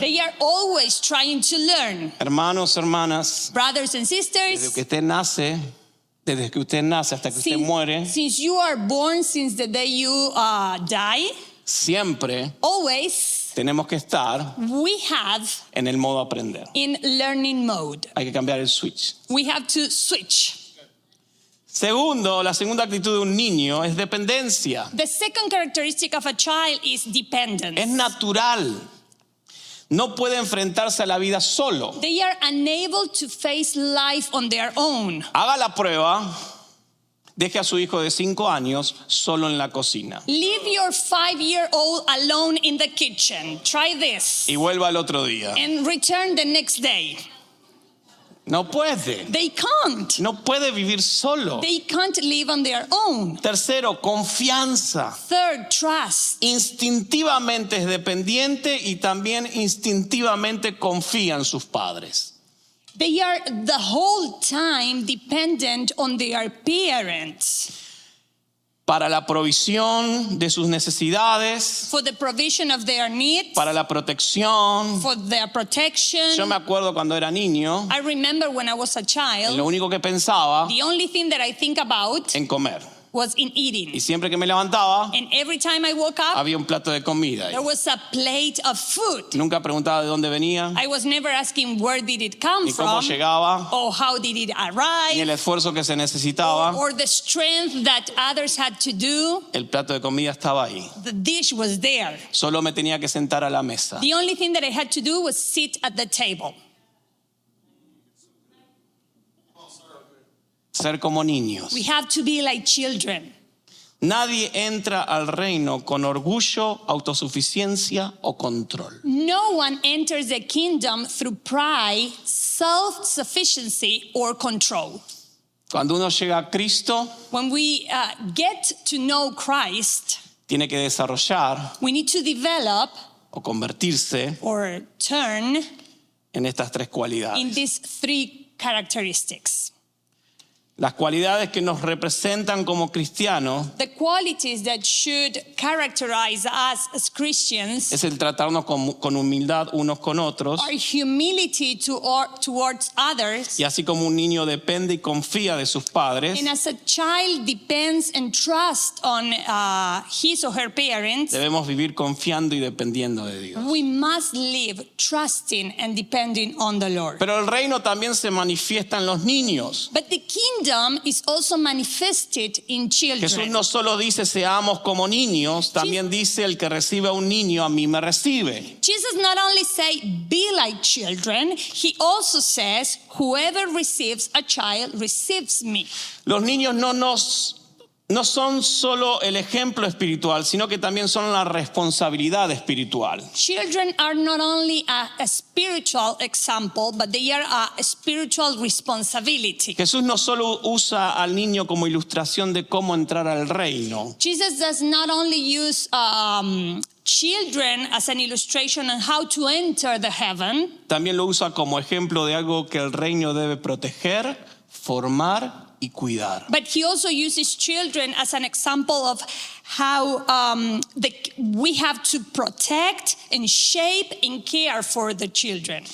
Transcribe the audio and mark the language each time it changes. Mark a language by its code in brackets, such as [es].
[en] They are always trying to learn. [es] Hermanos, hermanas, [en] Brothers and [es] desde [en] sisters, [es] que usted nace hasta que usted muere, [en] since you are born, since the day you die, [es] siempre [en] always [es] tenemos que estar [en] we have [es] en el modo aprender. [en] in learning mode. [es] Hay que cambiar el switch. [en] We have to switch. [es] Segundo, la segunda actitud de un niño es dependencia. [en] The second characteristic of a child is dependence. [es] Es natural. No puede enfrentarse a la vida solo. [en] They are unable to face life on their own. [es] Haga la prueba. Deje a su hijo de 5 años solo en la cocina. [en] Leave your 5-year-old alone in the kitchen. Try this. [es] Y vuelva al otro día. [en] And return the next day. [es] No puede. [en] They can't. [es] No puede vivir solo. [en] They can't live on their own. [es] Tercero, confianza. [en] Third, trust. [es] Instintivamente es dependiente y también instintivamente confía en sus padres. [en] They are the whole time dependent on their parents. [es] Para la provisión de sus necesidades, [en] For the provision of their needs, [es] para la protección. [en] for their protection. [es] Yo me acuerdo cuando era niño, [en] I remember when I was a child, [es] lo único que pensaba [en] the only thing that I think about [es] en comer. [en] was in eating. [es] Y siempre que me levantaba, [en] And every time I woke up, [es] había un plato de comida ahí. [en] there was a plate of food. [es] Nunca preguntaba de dónde venía, [en] I was never asking where did it come [es] ni cómo [en] from, [es] llegaba, [en] or how did it [es] ni [en] arrive, [es] el esfuerzo que se necesitaba. [en] or the strength that others had to do. [es] El plato de comida estaba ahí. [en] The dish was there. [es] Solo me tenía que sentar a la mesa. [en] The only thing that I had to do was sit at the table. [es] Ser como niños. [en] We have to be like children. [es] Nadie entra al reino con orgullo, autosuficiencia o control. [en] No one enters the kingdom through pride, self-sufficiency, or control. [es] Cuando uno llega a Cristo, [en] When we get to know Christ, [es] tiene que desarrollar [en] we need to develop [es] o convertirse [en] or turn [es] en estas 3 [en] in [es] cualidades. [en] these 3 characteristics. [es] Las cualidades que nos representan como cristianos [en] The qualities that should characterize us as Christians [es] es el tratarnos con humildad unos con otros. [en] are humility towards others, [es] Y así como un niño depende y confía de sus padres, [en] and as a child depends and trusts on his or her parents, [es] debemos vivir confiando y dependiendo de Dios. [en] we must live trusting and depending on the Lord. [es] Pero el reino también se manifiesta en los niños. [en] But the kingdom is also manifested in [es] Jesús [en] children. [es] no solo dice seamos como niños, también dice el que recibe a un niño a mí me recibe. [en] Jesus not only say be like children, he also says whoever receives a child receives me. [es] Los niños no son solo el ejemplo espiritual, sino que también son la responsabilidad espiritual. [en] Children are not only a spiritual example, but they are a spiritual responsibility. [es] Jesús no solo usa al niño como ilustración de cómo entrar al reino, [en] Jesus does not only use children as an illustration on how to enter the heaven, [es] también lo usa como ejemplo de algo que el reino debe proteger, formar y cuidar. [en] but he also uses children as an example of how we have to protect and shape and care for the children.